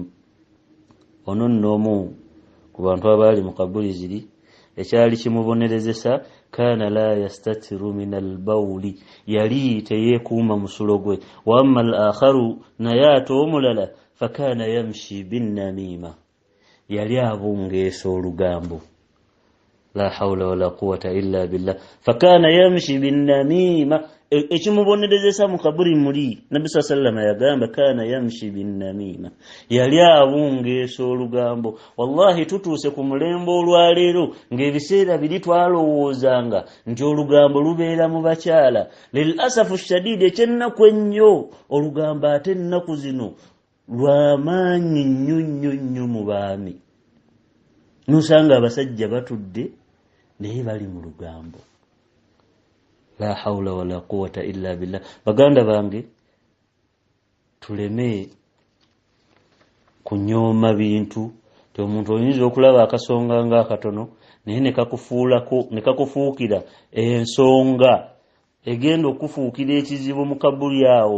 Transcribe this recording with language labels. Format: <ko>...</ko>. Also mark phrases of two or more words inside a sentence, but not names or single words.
<lg>Ono nnomu ku bantu abaali mu kabuli ziri ekyali kimubonerezesa</lg> <ar>كان لا يستتر من البول</ar> <lg>yali teyeekuuma musulo gwe.</lg> <ar>وأما الآخر</ar> <lg>naye ate omulala</lg> <ar>فكان يمشي بالنميمة</ar> <lg>yali abungeesa olugambo.</lg> <ar>لا حول ولا قوة إلا بالله. فكان يمشي بالنميمة</ar> <lg>ekimubonerezesa mu kaburi muli Nabbi</lg> <ar>صلى الله عليه</ar> <lg>yagamba</lg> <ar>كان يمشي بالنميمة</ar> <lg>yali abungeesa olugambo. Wallahi tutuuse ku mulembe olwaleero ng'ebiseera biri twalowoozanga nti olugambo lubeera mu bakyala.</lg> <ar>للأسف الشديد</ar> <lg>ekyennaku ennyo olugambo ate ennaku zino lw'amaanyi nnyo mu baami. Nusanga abasajja batudde naye bali mu lugambo.</lg> <ar>لا حول ولا قوة إلا بالله.</ar> <lg>Baganda bange tuleme kunyooma bintu ti omuntu oyinza okulaba akasonga nga akatono naye ne kakufuukira ensonga egenda okufuukira ekizibu mu kabuli awo.</lg>